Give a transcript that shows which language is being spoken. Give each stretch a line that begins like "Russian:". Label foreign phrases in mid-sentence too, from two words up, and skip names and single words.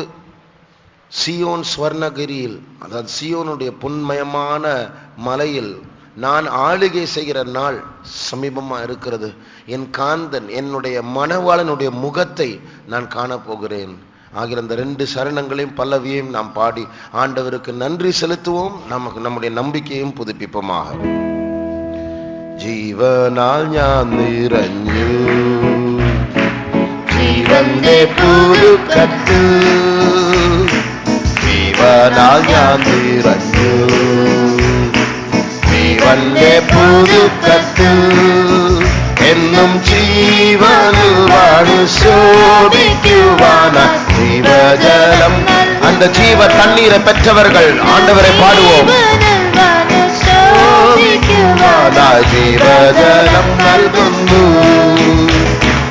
Tamil: சியோன் ஸ்வர்ணகிரியில், அதாவது சியோனுடைய பொன்மயமான மலையில் நான் ஆளுகை செய்கிற நாள் சமீபமா இருக்கிறது. என் காந்தன் என்னுடைய மணவாளனுடைய முகத்தை நான் காணப்போகிறேன். ஆகிய அந்த 2 சரணங்களையும் பல்லவியையும் நாம் பாடி ஆண்டவருக்கு நன்றி செலுத்துவோம். நமக்கு நம்முடைய நம்பிக்கையும் புதுப்பிப்போமாக.
Malayalam: ജീവനാൽ ഞാൻ നിറഞ്ഞു, ജീവന്റെ പുതുക്കത്ത്. ജീവനാൽ ഞാൻ നിറഞ്ഞു, ജീവന്റെ പുതുക്കത്ത്. എന്നും ജീവനിൽ വാഴു ശോഭിക്കുവാനായി ജീവജലം.
Tamil: அந்த ஜீவ தண்ணீரை பெற்றவர்கள் ஆண்டவரை பாடுவோம்.
Malayalam: ജീവജലം നൽകുന്നു,